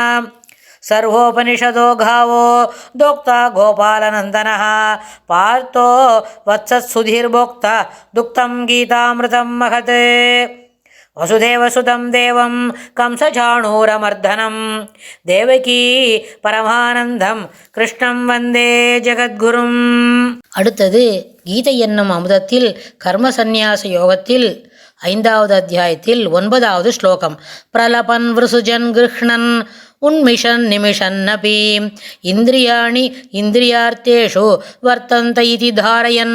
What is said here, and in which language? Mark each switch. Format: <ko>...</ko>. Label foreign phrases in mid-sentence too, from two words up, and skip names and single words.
<sa>सर्वोपनिषदो गावो दोक्ता गोपालनन्दनः पार्थो वत्सत्सुधीर्भोक्ता दुक्तं गीतामृतं महत्। वसुदेवसुतं देवं कंसचाणूरमर्दनं देवकी परमानन्दं कृष्णं वन्दे जगद्गुरुम्.</sa> <ta>அடுத்தது கீதை என்னும் அமுதத்தில் கர்ம சந்நியாச யோகத்தில் 5வது அத்தியாயத்தில் 9வது ஸ்லோகம்.</ta> <sa>प्रलपन् विसृजन् गृह्णन् उन्मिषन् निमिषन्नपि इन्द्रियाणि इन्द्रियार्थेषु वर्तन्त इति धारयन्.</sa>